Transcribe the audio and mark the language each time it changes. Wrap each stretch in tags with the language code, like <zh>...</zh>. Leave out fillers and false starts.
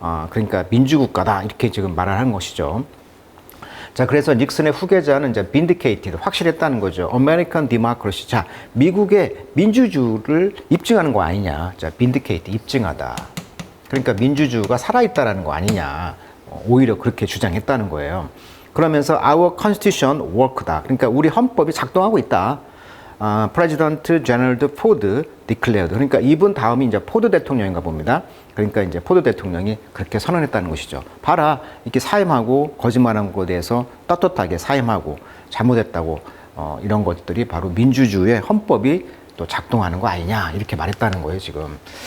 <ko>그러니까 민주국가다. 이렇게 지금 말을 하는 것이죠. 자, 그래서 닉슨의 후계자는 이제 vindicated, 확실했다는 거죠.</ko> <en>American democracy.</en> <ko>자, 미국의 민주주의를 입증하는 거 아니냐. 자, vindicate, 입증하다. 그러니까 민주주의가 살아있다라는 거 아니냐. 오히려 그렇게 주장했다는 거예요. 그러면서</ko> <en>our constitution work다.</en> <ko>그러니까 우리 헌법이 작동하고 있다.</ko> <en>President Gerald Ford declared.</en> <ko>그러니까 이분 다음이 이제 포드 대통령인가 봅니다. 그러니까 이제 포드 대통령이 그렇게 선언했다는 것이죠. 봐라, 이렇게 사임하고 거짓말한 것에 대해서 떳떳하게 사임하고 잘못했다고 이런 것들이 바로 민주주의의 헌법이 또 작동하는 거 아니냐 이렇게 말했다는 거예요 지금.</ko>